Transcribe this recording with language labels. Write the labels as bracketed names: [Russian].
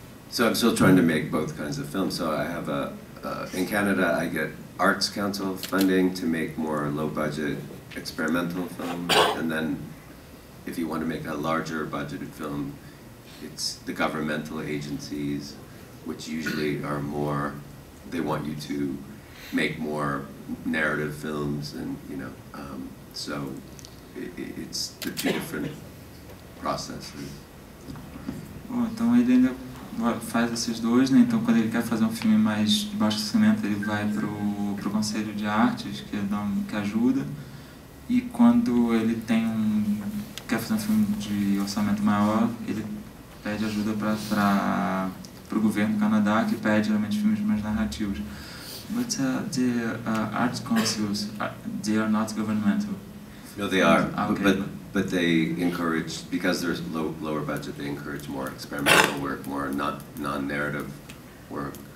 [English] So I'm still trying to make both kinds of films. So I have in Canada I get Arts Council funding to make more low-budget experimental films, and then if you want to make a larger budgeted film, it's the governmental agencies, which usually are more, they want you to make more narrative films, and so it's the two different processes. [Portuguese] Bom, então ele ainda faz esses dois, né? Então quando ele quer fazer um filme mais de baixo orçamento, ele vai pro Conselho de Artes, que ajuda, e quando ele quer fazer um filme de orçamento maior, ele pede ajuda para o governo do Canadá, que pede geralmente filmes mais narrativos. [English] But the art councils, they are not governmental. No, they are, Okay. but they encourage, because there's lower budget, they encourage more experimental work, more non-narrative work,